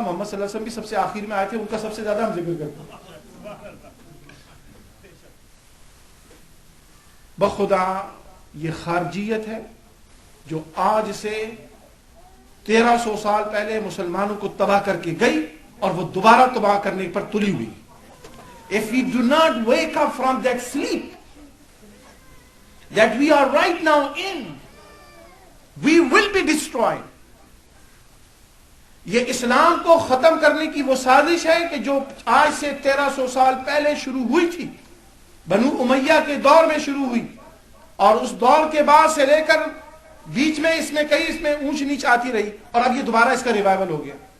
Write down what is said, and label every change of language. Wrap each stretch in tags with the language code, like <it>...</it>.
<ur>محمد صلی اللہ علیہ وسلم بھی سب سے آخر میں آئے تھے، ان کا سب سے زیادہ ہم ذکر کرتے ہیں. بخدا یہ خارجیت ہے جو آج سے 1300 سال پہلے مسلمانوں کو تباہ کر کے گئی اور وہ دوبارہ تباہ کرنے پر تلی ہوئی.</ur> <en>If we do not wake up from that sleep that we are right now in, we will be destroyed.</en> <ur>یہ اسلام کو ختم کرنے کی وہ سازش ہے کہ جو آج سے 1300 سال پہلے شروع ہوئی تھی، بنو امیہ کے دور میں شروع ہوئی، اور اس دور کے بعد سے لے کر بیچ میں اس میں اونچ نیچ آتی رہی، اور اب یہ دوبارہ اس کا ریوائول ہو گیا.</ur>